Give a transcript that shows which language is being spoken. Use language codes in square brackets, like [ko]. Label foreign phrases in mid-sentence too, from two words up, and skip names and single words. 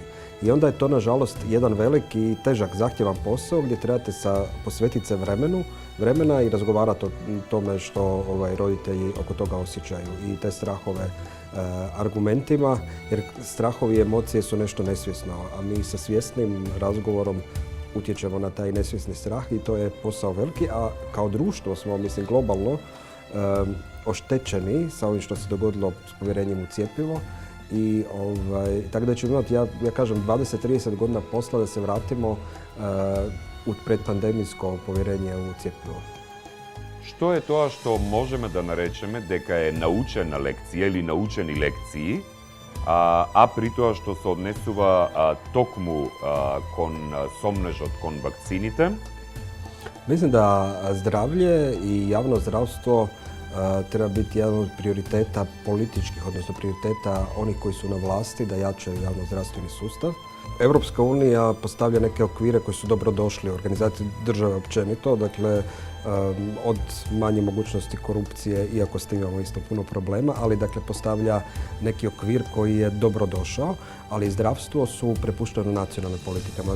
[hr] I onda je to, nažalost, jedan veliki i težak, zahtjevan posao gdje trebate posvetiti se vremena i razgovarati o tome što roditelji oko toga osjećaju i te strahove argumentima, jer strahovi i emocije su nešto nesvjesno, a mi sa svjesnim razgovorom utječemo na taj nesvjesni strah i to je posao veliki, a kao društvo smo, mislim, globalno oštećeni sa ovim što se dogodilo s povjerenjem u cjepivo i tako da ćemo imati, ja kažem, 20-30 godina posla da se vratimo u predpandemijsko povjerenje u cjepivo. [mk] Што е тоа што можеме да наречеме дека е научена лекција или научени лекции, а при тоа што се однесува токму кон сомнежот кон вакцините? [hr] Mislim da zdravlje i javno zdravstvo treba biti jedan od prioriteta političkih, odnosno prioriteta onih koji su na vlasti da jačaju javno zdravstveni sustav. Europska unija postavlja neke okvire koji su dobro došli u organizaciji države općenito, dakle od manje mogućnosti korupcije, iako s tim imamo isto puno problema, ali dakle postavlja neki okvir koji je dobro došao, ali zdravstvo su prepušteno nacionalnim politikama.